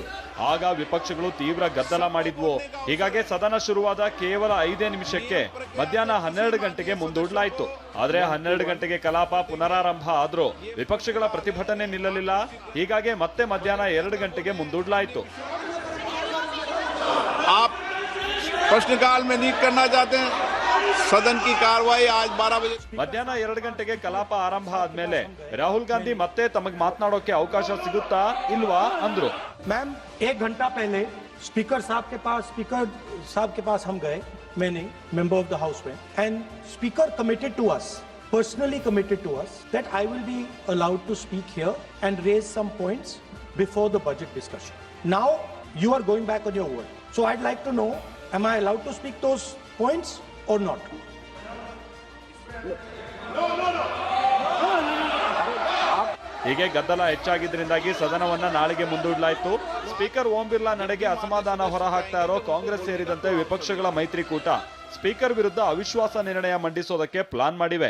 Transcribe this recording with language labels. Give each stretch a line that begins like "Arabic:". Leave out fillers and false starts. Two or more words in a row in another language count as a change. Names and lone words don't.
Kannada: ಆಗ ವಿಪಕ್ಷಗಳು ತೀವ್ರ ಗದ್ದಲ ಮಾಡಿದ್ವು. ಹೀಗಾಗಿ ಸದನ ಶುರುವಾದ ಕೇವಲ 5 ನಿಮಿಷಕ್ಕೆ ಮಧ್ಯಾಹ್ನ 12 ಗಂಟೆಗೆ ಮುಂದೂಡಲಾಯಿತು. ಆದ್ರೆ 12 ಗಂಟೆಗೆ ಕಲಾಪ ಪುನರಾರಂಭ ಆದ್ರೂ ವಿಪಕ್ಷಗಳ ಪ್ರತಿಭಟನೆ ನಿಲ್ಲಲಿಲ್ಲ. ಹೀಗಾಗಿ ಮತ್ತೆ ಮಧ್ಯಾಹ್ನ 2 ಗಂಟೆಗೆ ಮುಂದೂಡಲಾಯಿತು.
Hindi: आप प्रश्नकाल में नहीं करना चाहते हैं? सदन की कार्रवाई आज 12 बजे
Kannada: ಮಧ್ಯಾಹ್ನ 2 ಗಂಟೆಗೆ ಕಲಾಪ ಆರಂಭ ಆದ್ಮೇಲೆ ರಾಹುಲ್ ಗಾಂಧಿ ಮತ್ತೆ ತಮಗೆ ಮಾತನಾಡೋಕೆ ಅವಕಾಶ ಸಿಗುತ್ತಾ ಇಲ್ವಾ ಅಂದ್ರು.
Hindi: मैम 1 घंटा पहले स्पीकर साहब के पास हम गए, मैंने
English: member of the house
Hindi: में,
English: and speaker committed to us, personally committed to us, that I will be allowed to speak here and raise some points before the budget discussion. Now you are going back on your word, so I'd like to know, am I allowed to speak those points or not?
Kannada: ಹೀಗೆ ಗದ್ದಲ ಹೆಚ್ಚಾಗಿದ್ದರಿಂದಾಗಿ ಸದನವನ್ನ ನಾಳೆಗೆ ಮುಂದೂಡಲಾಯಿತು. ಸ್ಪೀಕರ್ ಓಂ ಬಿರ್ಲಾ ನಡೆಗೆ ಅಸಮಾಧಾನ ಹೊರಹಾಕ್ತಾ ಇರೋ ಕಾಂಗ್ರೆಸ್ ಸೇರಿದಂತೆ ವಿಪಕ್ಷಗಳ ಮೈತ್ರಿಕೂಟ ಸ್ಪೀಕರ್ ವಿರುದ್ಧ ಅವಿಶ್ವಾಸ ನಿರ್ಣಯ ಮಂಡಿಸೋದಕ್ಕೆ ಪ್ಲಾನ್ ಮಾಡಿವೆ.